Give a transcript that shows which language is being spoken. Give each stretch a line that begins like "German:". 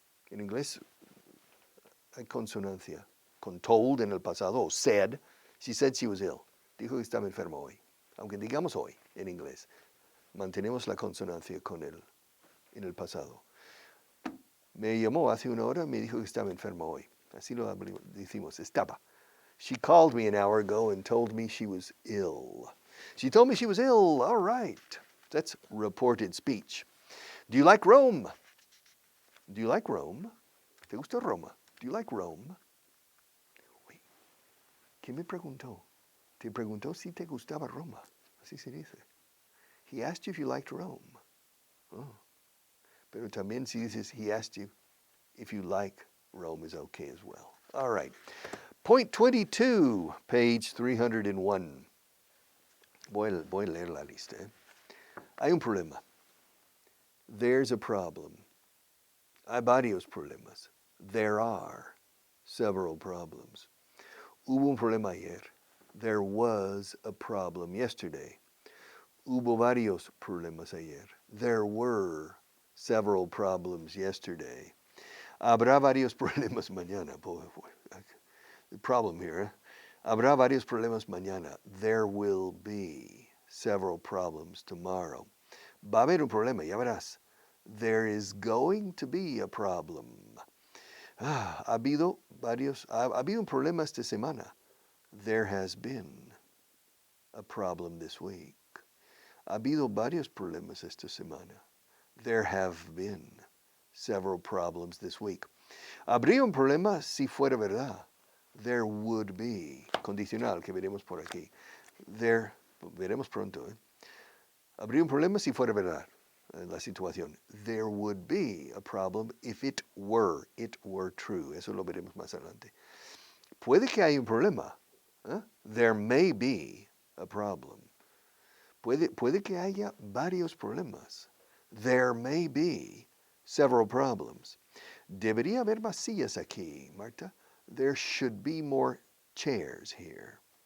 Spanish: En inglés hay consonancia. Con told en el pasado, o said.
English: She said she was ill.
Spanish: Dijo que estaba enferma hoy. Aunque digamos hoy en inglés, mantenemos la consonancia con él en el pasado. Me llamó hace 1 hora y me dijo que estaba enferma hoy. Así lo decimos, estaba.
English: She called me an hour ago and told me she was ill. She told me she was ill. All right. That's reported speech. Do you like Rome? Do you like Rome?
Spanish: ¿Te gusta Roma?
English: Do you like Rome? Wait.
Spanish: ¿Quién me preguntó? Te preguntó si te gustaba Roma. Así se dice.
English: He asked you if you liked Rome. Oh.
Spanish: Pero también si dices,
English: he asked you if you like Rome is okay as well. All right. Point 22, page 301.
Spanish: Voy a leer la lista. Hay un problema.
English: There's a problem.
Spanish: Hay varios problemas.
English: There are several problems.
Spanish: Hubo un problema ayer.
English: There was a problem yesterday.
Spanish: Hubo varios problemas ayer.
English: There were several problems yesterday.
Spanish: Habrá varios problemas mañana.
English: The problem here.
Spanish: Habrá varios problemas mañana.
English: There will be several problems tomorrow.
Spanish: Va a haber un problema, ya verás.
English: There is going to be a problem.
Spanish: Ha habido un problema esta semana.
English: There has been a problem this week.
Spanish: Ha habido varios problemas esta semana.
English: There have been several problems this week.
Spanish: Habría un problema si fuera verdad.
English: There would be.
Spanish: Condicional que veremos por aquí. There, veremos pronto. Habría un problema si fuera verdad la situación.
English: There would be a problem if it were true.
Spanish: Eso lo veremos más adelante. Puede que haya un problema.
English: There may be a problem.
Spanish: Puede que haya varios problemas.
English: There may be several problems.
Spanish: Debería haber más sillas aquí, Marta.
English: There should be more chairs here.